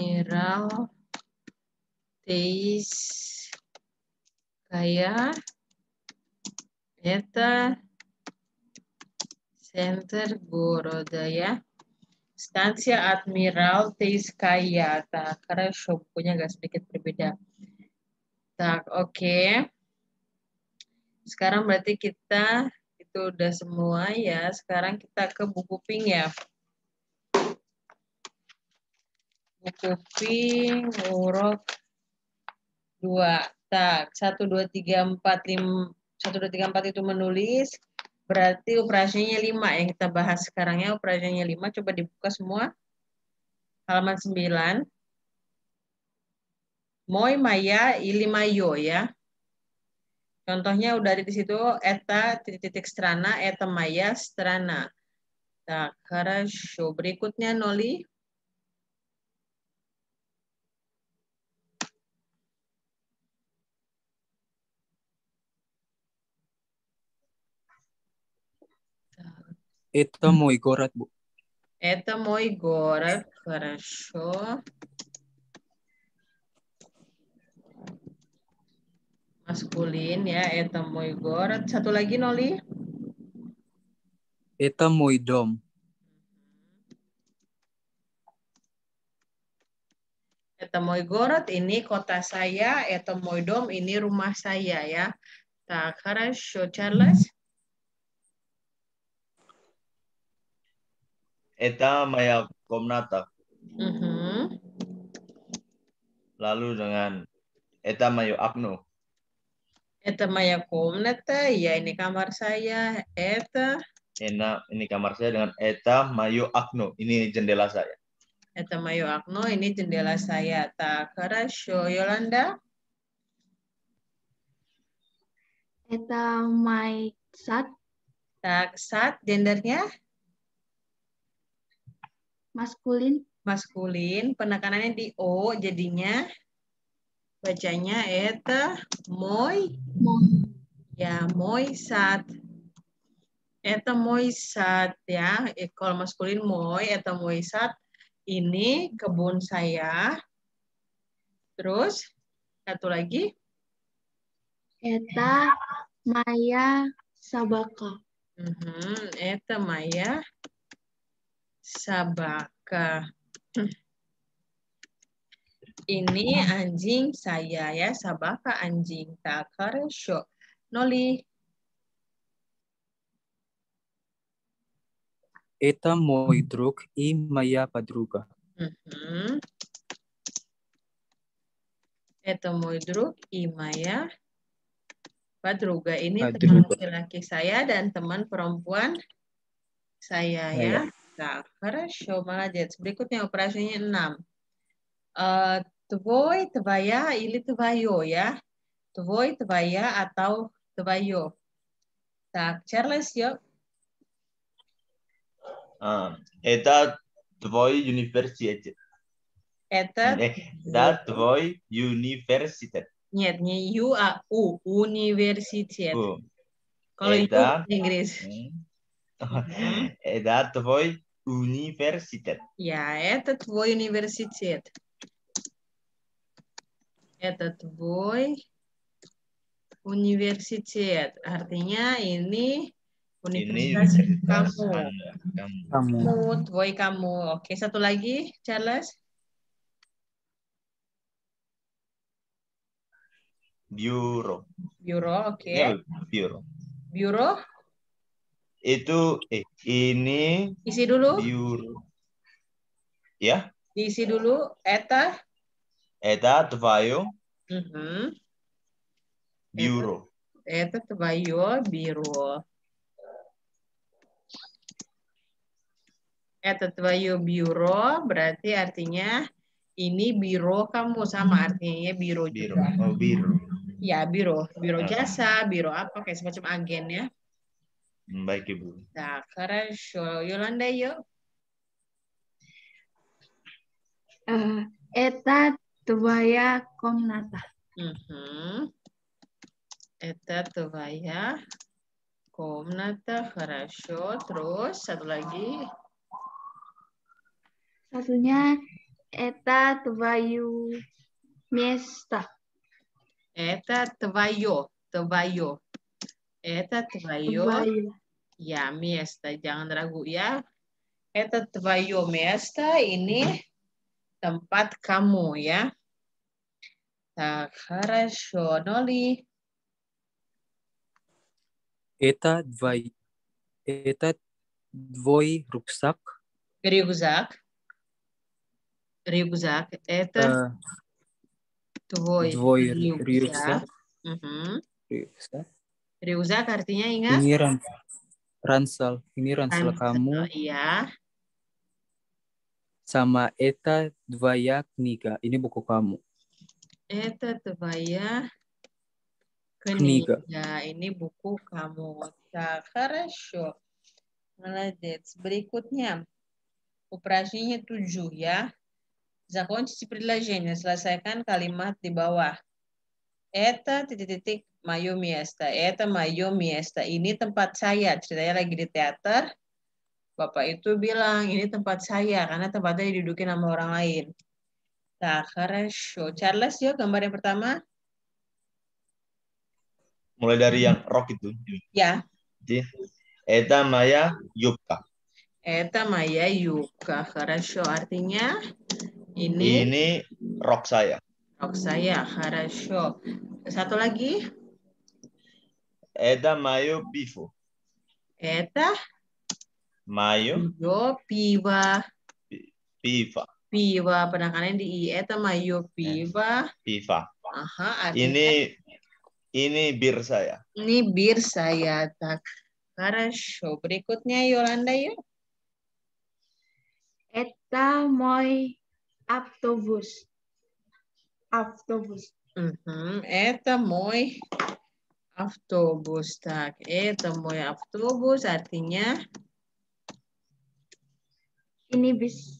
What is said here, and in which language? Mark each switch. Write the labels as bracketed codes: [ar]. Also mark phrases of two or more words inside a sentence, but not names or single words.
[ru] Admiral Teiskaya это центр города, ya. Станция Адмирал Тейская. Так, хорошо, [id] bukunya agak sedikit berbeda. Так, oke. Sekarang berarti kita itu udah semua ya. Sekarang kita ke buku pink ya. Buku pink urut 2. Tak, 1, 2, 3, 4, 5. 1, 2, 3, 4 itu menulis. Berarti operasinya 5 yang kita bahas sekarang ya. Operasinya 5. Coba dibuka semua. Halaman 9. [ru] Мой моя или моё ya. [id] Contohnya udah ada di situ. Eta titik-titik strana, [ru] это моя страна. Tak, [id] хорошо. Berikutnya Noli. [ru] Это мой город, Bu. Это мой город. Хорошо. [id] Maskulin ya. [ru] Это мой город. [id] Satu lagi Noli. [ru] Это мой дом. Это мой город. [id] Ini kota saya. [ru] Это мой дом. [id] Ini rumah saya ya. [ru] Так, хорошо. Charles. Это моя комната. Mhm. [id] Lalu dengan [ru] это моё окно. Это моя комната. [id] Ya, ini kamar saya. Это Ini kamar saya dengan [ru] это моё окно. [id] Ini jendela saya. [ru] Это мое окно. [id] Ini jendela saya. [ru] Так, хорошо. Yolanda. Это my сад. Так, сад. [id] Gendernya Maskulin. maskulin. Penekanannya di O. Jadinya bacanya [ru] это мой. Ya, мой сад. Это мой сад ya. [id] Kalau maskulin [ru] мой, это мой сад. [id] Ini kebun saya. Terus satu lagi. [ru] Это моя собака. Это моя собака. [id] Ini anjing saya ya. [ru] Собака anjing. Так, хорошо. Noli. Это мой друг и моя подруга. Это мой друг и моя подруга. [id] Ini [ru] Подруга. [id] teman laki-laki saya dan teman perempuan saya ya. Saya. [ru] Так, хорошо, молодец. [id] Berikutnya operasinya 6. [ru] Твой, твоя или твое ya. Твой, твоя atau твое. Так, [id] Charles yuk. [ru] Это твой университет. Это Твой университет. нет, не U, а U. Университет. [id] Kalau U [ru] Eta [id] Inggris. [ru] Это твой университет. [id] Ya, [ru] это твой университет. Это твой universitet. [id] Artinya ini universitas kamu. Kamu. Tvoj kamu. Oke, satu lagi, Charles. [ru] Bureau. Bureau, oke. Ya, bureau. Bureau, [id] Itu ini isi dulu. [ru] bureau. Ya, [id] Diisi dulu. Eta. [ru] это твоё Mhm. bureau. Это твое бюро. Это твое бюро [id] berarti artinya ini biro kamu, sama artinya biro Biro. juga. Oh, biro. Ya, biro jasa, biro apa kayak semacam agen ya. Baik, Ibu. Nah, хорошо. Yolanda yuk. [ru] Это твоя комната. Это твоя комната. Хорошо. [id] Terus satu lagi. [ru] Satunya Это твое место. Это твое. Твое. Это твое. Твое. Ya, место. [id] Jangan ragu ya. [ru] Это твое место. [id] Ini tempat kamu ya. [ru] Так, хорошо. Ноли. Это твой рюкзак. Рюкзак. Рюкзак. Это твой Твой рюкзак. рюкзак. Mhm. Rюкзак. [id] Rюкзак artinya ingat? Ini ransel. Ini ransel kamu. Iya. [ru] Sama это твоя книга. [id] Ini buku kamu. [ru] Это твоя Книга. книга. [id] Ini buku kamu. [ru] Так, хорошо. Молодец. Berikutnya. Упражнение 7 ya. Закончите предложение. [id] Selesaikan kalimat di bawah. [ru] Это titik-titik мое место. Это мое место. [id] Ini tempat saya. Ceritanya lagi di teater. Bapak itu bilang, ini tempat saya. Karena tempatnya didudukin sama orang lain. Nah, хорошо. Charles, yuk gambar yang pertama. Mulai dari yang rock itu. Ya. Jadi, [ru] это моя юбка. Это моя юбка. Хорошо. [id] Artinya, ini rok saya. rok saya. Хорошо. Satu lagi. [ru] Это мое пиво. Это Мое пиво. пиво. [id] Piva, penekanannya di I. [ru] Это моё пиво. Piva. [id] Aha, artinya ini bir saya. Ini bir saya. Tak. Хорошо. Berikutnya Yolanda yuk. [ru] Это мой автобус. Автобус. Это мой автобус. Tak. Это мой автобус artinya [id] Ini bis.